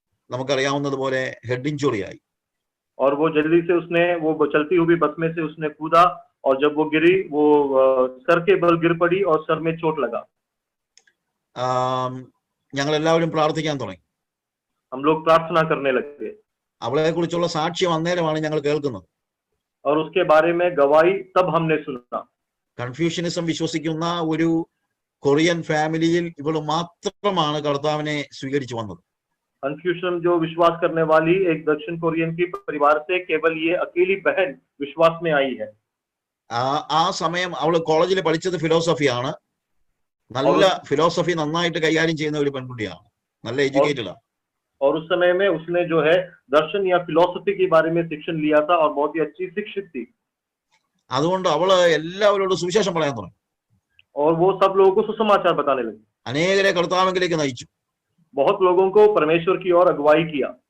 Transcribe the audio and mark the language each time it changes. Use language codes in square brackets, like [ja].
[ml] നമുക്കറിയാവുന്നതുപോലെ head injury ആയി. [hi] और वो जल्दी से वो चलती हुई बस में से उसने कूदा और जब वो गिरी वो सर के बल गिर पड़ी और सर में चोट लगा. [ml] ഞങ്ങൾ എല്ലാവരും പ്രാർത്ഥിക്കാൻ തുടങ്ങി. [hi] हम लोग प्रार्थना करने लगे. [ml] അവളെ കുറിച്ചുള്ള സാക്ഷ്യം അന്നേരമാണ് ഞങ്ങൾ കേൾക്കുന്നത്. [hi] और उसके बारे में गवाही तब हमने सुना. [ml] കൺഫ്യൂഷനിസം വിശ്വസിക്കുന്ന ഒരു കൊറിയൻ ഫാമിലിയിൽ ഇവൾ മാത്രമാണ് കർത്താവിനെ സ്വീകരിച്ചു വന്നത്. [hi] कन्फ्यूशन जो विश्वास करने वाली एक दक्षिण कोरियन की परिवार से केवल ये अकेली बहन विश्वास में आई है. [ml] ആ സമയം അവള് കോളേജിൽ പഠിച്ചത് ഫിലോസഫിയാണ്. നല്ല ഫിലോസഫി നന്നായിട്ട് കൈകാര്യം ചെയ്യുന്ന ഒരു പെൺകുട്ടിയാണ്. നല്ല എഡ്യൂക്കേറ്റഡ് ആണ്. [hi] और उस समय में उसने जो है दर्शन या फिलोसफी के बारे में शिक्षण लिया था और बहुत ही अच्छी शिक्षित थी। [ml] അതുകൊണ്ട് അവള് എല്ലാവരോടും സുവിശേഷം പറയാൻ തുടങ്ങി. [hi] और वो सब लोगों को सुसमाचार बताने लगी, [ml] അനേകരെ കർത്താവിലേക്ക് നയിച്ചു. [hi] बहुत लोगों को परमेश्वर की ओर अगुवाई किया,